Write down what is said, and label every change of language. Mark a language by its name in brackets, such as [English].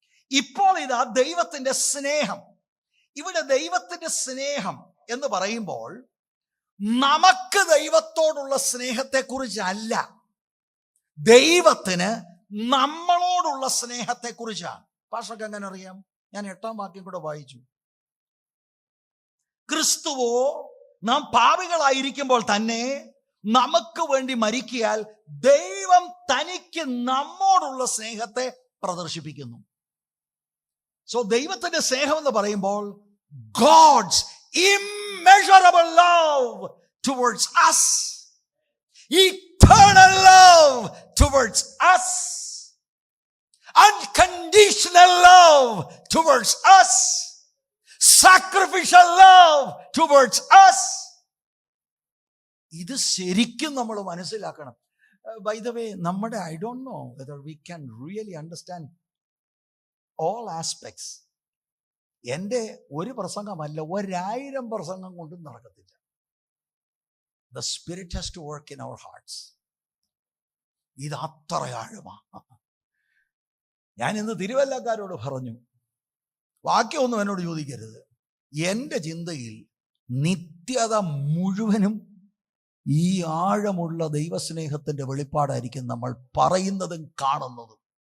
[Malayalam] ഇപ്പോൾ ഇതാ ദൈവത്തിന്റെ സ്നേഹം. ഇവിടെ ദൈവത്തിന്റെ സ്നേഹം എന്ന് പറയുമ്പോൾ നമുക്ക് ദൈവത്തോടുള്ള സ്നേഹത്തെക്കുറിച്ചല്ല, ദൈവത്തിന് നമ്മളോടുള്ള സ്നേഹത്തെക്കുറിച്ചാണ്. പാഷക്ക് എങ്ങനെ അറിയാം? ഞാൻ 8-ാം വാക്യം കൂടെ വായിച്ചു. ക്രിസ്തുവോ നാം പാപികളായിരിക്കുമ്പോൾ തന്നെ നമുക്ക് വേണ്ടി മരിക്കയാൽ ദൈവം തനിക്ക് നമ്മോടുള്ള സ്നേഹത്തെ പ്രദർശിപ്പിക്കുന്നു. [English] so [Malayalam] ദൈവത്തിന്റെ സ്നേഹം എന്ന് പറയുമ്പോൾ [English] God's immeasurable love towards us, eternal love towards us, unconditional love towards us, sacrificial love towards us. [Malayalam] ഇത് ശരിക്കും നമ്മൾ മനസ്സിലാക്കണം. [English] By the way, [Malayalam] നമ്മുടെ [English] I don't know whether we can really understand all aspects. [Malayalam] എൻ്റെ ഒരു പ്രസംഗമല്ല, 1000 പ്രസംഗം കൊണ്ടും നടക്കത്തില്ല. [English] The Spirit has to work in our hearts. [Malayalam] ഇത് അത്ര ആഴമാ. ഞാൻ ഇന്ന് തിരുവല്ലക്കാരോട് പറഞ്ഞു, വാക്യമൊന്നും എന്നോട് ചോദിക്കരുത്. എൻ്റെ ചിന്തയിൽ നിത്യത മുഴുവനും ഈ ആഴമുള്ള ദൈവസ്നേഹത്തിന്റെ വെളിപ്പാടായിരിക്കും നമ്മൾ പറയുന്നതും കാണുന്നതും.